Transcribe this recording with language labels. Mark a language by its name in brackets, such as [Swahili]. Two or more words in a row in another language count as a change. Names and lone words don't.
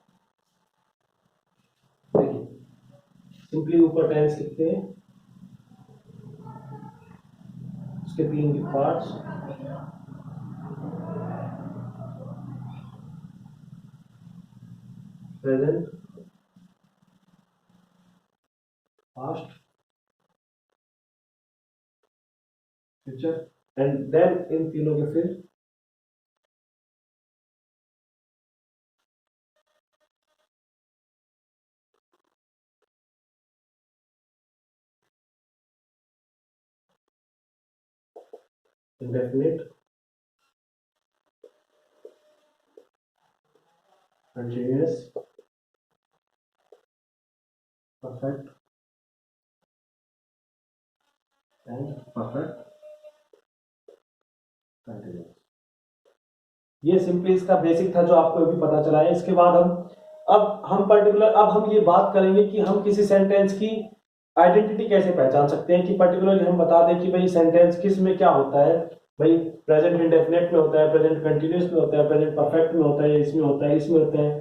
[Hindi] देखिए, सिंपली ऊपर टेंस लिखते हैं, उसके 3 [English] parts, present, past, future, and then [Hindi] इन तीनों के फिर [English] indefinite, continuous, perfect and perfect continuous। [Hindi] ये सिंपली इसका बेसिक था जो आपको अभी पता चला है। इसके बाद अब हम ये बात करेंगे कि हम किसी सेंटेंस की आइडेंटिटी कैसे पहचान सकते हैं, कि पर्टिकुलरली हम बता दें कि भाई सेंटेंस किस में क्या होता है, भाई [English] present indefinite [Hindi] में होता है, [English] present continuous [Hindi] में होता है, [English] present perfect [Hindi] में होता है, इसमें होता है, इसमें होता है।